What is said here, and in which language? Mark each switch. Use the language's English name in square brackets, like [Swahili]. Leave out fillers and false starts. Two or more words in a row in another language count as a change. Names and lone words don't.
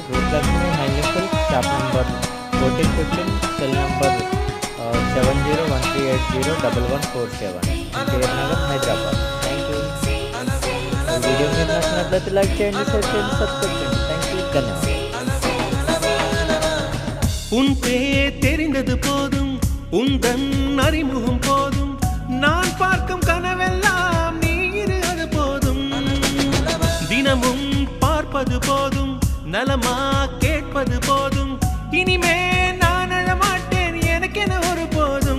[English] రూప్లక్ష్మి హ్యాండ్లూమ్ సిల్క్, shop number 1415, cell number 7013801147, కేఆర్ నగర్, హైదరాబాద్. thank you. [Telugu] ఈ వీడియో మీరు నచ్చినట్లయితే లైక్ చేయండి, షేర్ చేయండి, సబ్స్క్రైబ్ చేయండి. [English] thank you, ధన్యవాదాలు. [Tamil] உன் பேர் தெரிந்தது போதும், உந்தன் அறிமுகம் போதும், நான் பார்க்கும் கனவெல்லாம் நீர் அது போதும். தினமும் பார்ப்பது போதும், நலமா கேட்பது போதும், இனிமே நான் அழமாட்டேன் எனக்கென ஒரு போதும்.